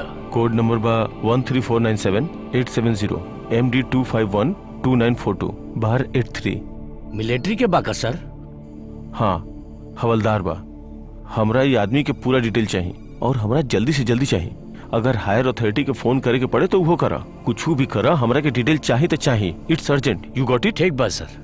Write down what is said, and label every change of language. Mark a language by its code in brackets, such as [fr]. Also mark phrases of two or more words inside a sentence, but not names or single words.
[bho] कोड नंबर बा 13497-870 MD 2512942 बाहर 83। मिलिट्री के बाका सर? हाँ, हवलदार बा। हमरा ये आदमी के पूरा डिटेल चाहिए और हमरा जल्दी से जल्दी चाहिए। अगर [en] higher authority [bho] के फोन करे के पड़े तो वो करा, कुछ भी करा, हमरा के डिटेल चाहिए तो चाहिए। [en] It's urgent, you got it? [bho] ठीक बा सर।